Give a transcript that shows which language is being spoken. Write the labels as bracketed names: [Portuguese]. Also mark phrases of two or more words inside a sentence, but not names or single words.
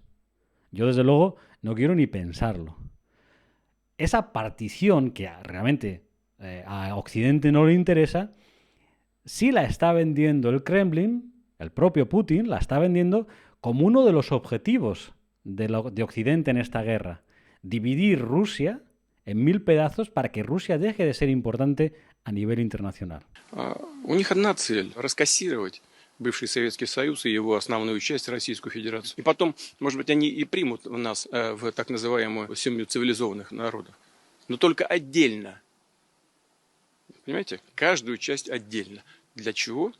[Spanish] Yo, desde luego, no quiero ni pensarlo. Esa partición que realmente a Occidente no le interesa, sí la está vendiendo el Kremlin, el propio Putin, la está vendiendo como uno de los objetivos de Occidente en esta guerra. Dividir Rusia en 1000 pedazos para que Rusia deje de ser importante a nivel internacional. [Russian] У них одна цель – раскассировать бывший Советский Союз и его основную часть, Российскую Федерацию. И потом, может быть, они и примут нас в так называемую семью цивилизованных народов. Но только отдельно. Понимаете? Каждую часть отдельно. Для чего?